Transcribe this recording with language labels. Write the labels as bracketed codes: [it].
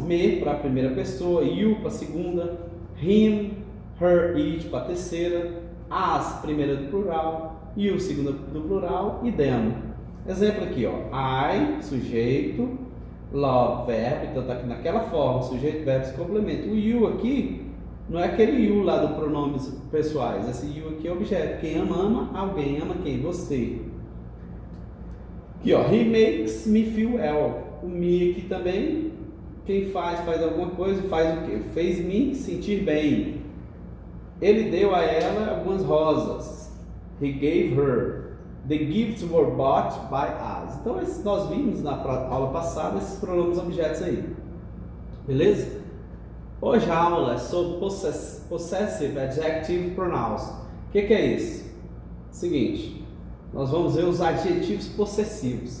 [pt] Me para a primeira pessoa, you para a segunda, him, her, it para a terceira, as primeira do plural, you segunda do plural e them. Exemplo aqui, ó. I, sujeito, love, verbo, então está aqui naquela forma, sujeito, verbo, se complementa. O you aqui não é aquele you lá do pronomes pessoais, esse you aqui é objeto. Quem ama, ama alguém. Ama quem? Você. Aqui, ó, [en] he makes me feel well. [pt] O me aqui também, quem faz alguma coisa, faz o quê? Fez me sentir bem. Ele deu a ela algumas rosas. [en] He gave her. The gifts were bought by us. [pt] Então, nós vimos na aula passada esses pronomes objetos aí. Beleza? Hoje a aula é sobre [en] possessive adjective pronouns. [pt] O que é isso? Seguinte, nós vamos ver os adjetivos possessivos.